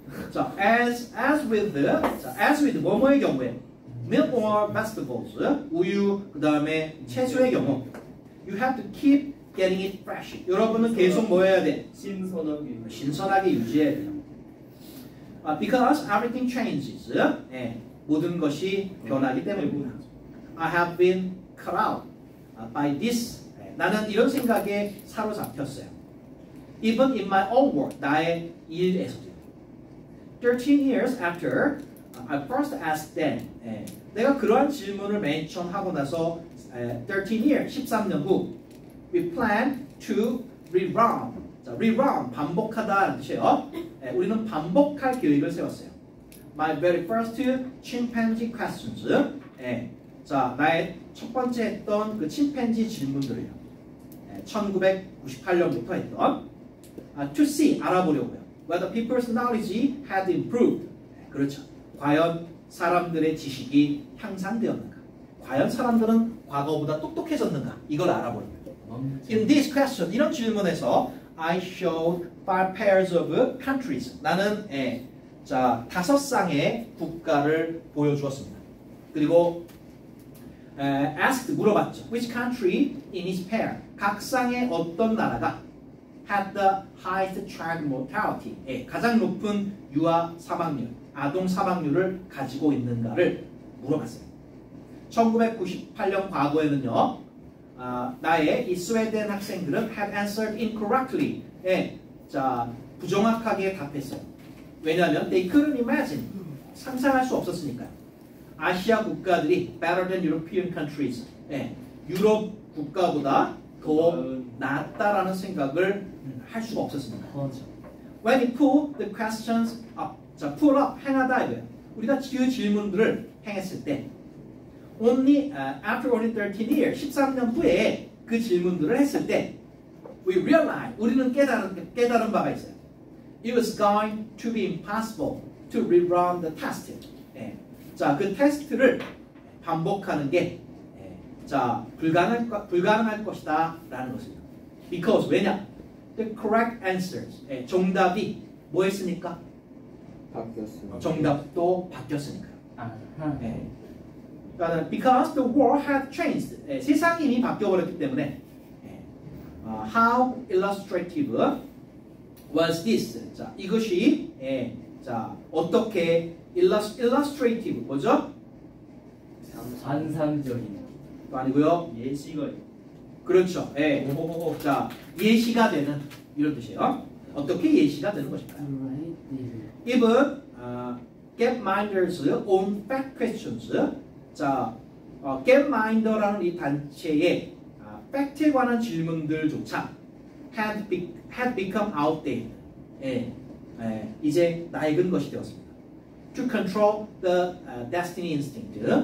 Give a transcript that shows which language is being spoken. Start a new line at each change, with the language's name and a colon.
English: 자, as with
Korean: 뭐뭐의 경우에
English: milk or vegetables,
Korean: 우유, 그 다음에 채소의 경우
English: you have to keep getting it fresh.
Korean: 여러분은 계속 뭐 해야 돼? 신선하게 유지해야 돼요.
English: Because everything changes.
Korean: 모든 것이 변하기 때문입니다.
English: I have been cut out by this.
Korean: 나는 이런 생각에 사로잡혔어요.
English: Even in my own work,
Korean: 나의 일에서도.
English: 13 years after I first asked them.
Korean: 내가 그러한 질문을 맨 처음 하고 나서
English: 13 years,
Korean: 13년 후
English: we plan to rerun.
Korean: 자, rerun, 반복하다는 뜻이에요. 우리는 반복할 계획을 세웠어요.
English: My very first chimpanzee questions.
Korean: 자, 나의 첫 번째 했던 그 침팬지 질문들을요. 1998년부터 했던
English: to see,
Korean: 알아보려고요.
English: Whether people's knowledge had improved.
Korean: 그렇죠. 과연 사람들의 지식이 향상되었는가? 과연 사람들은 과거보다 똑똑해졌는가? 이걸 알아보는 거예요.
English: In this question,
Korean: 이런 질문에서
English: I showed 5 pairs of countries.
Korean: 나는 자, 5쌍의 국가를 보여주었습니다. 그리고
English: asked,
Korean: 물어봤죠.
English: Which country in each pair?
Korean: 각 쌍의 어떤 나라가
English: had the highest child mortality,
Korean: 가장 높은 유아 사망률, 아동 사망률을 가지고 있는가를 물어봤어요. 1998년 과거에는요, 나의 이 스웨덴 학생들은
English: had answered incorrectly,
Korean: 자, 부정확하게 답했어요. 왜냐하면
English: they couldn't imagine,
Korean: 상상할 수 없었으니까요. 아시아 국가들이
English: better than European countries,
Korean: 유럽 국가보다 더 낫다라는 생각을 할 수가 없었습니다.
English: When we put the questions up, 자, pull up,
Korean: 행하다 이거예요. 우리가 그 질문들을 행했을 때,
English: after only 13 years,
Korean: 13년 후에 그 질문들을 했을 때,
English: we realize,
Korean: 우리는 깨달은 바가 있어요.
English: It was going to be impossible to rerun the test.
Korean: 자, 그 테스트를 반복하는 게 자, 불가능할 것이다 라는 것입니다.
English: Because,
Korean: 왜냐?
English: The correct answers,
Korean: 정답이 뭐 했으니까? 바뀌었습니다. 정답도 바뀌었으니까요. 그러니까
English: because the world had changed,
Korean: 세상이 이미 바뀌어버렸기 때문에
English: how illustrative was this?
Korean: 자, 이것이 자, 어떻게 illustrative, 뭐죠? 환상적인 아니고요. 예시가 그렇죠. 자, 예시가 되는 이런 뜻이에요. 어떻게 예시가 되는 것일까요?
English: Even Gapminder's own fact questions.
Korean: 자, Gapminder라는 이 단체의 팩트에 관한 질문들조차
English: had become outdated.
Korean: 이제 낡은 것이 되었습니다.
English: To control the destiny instinct.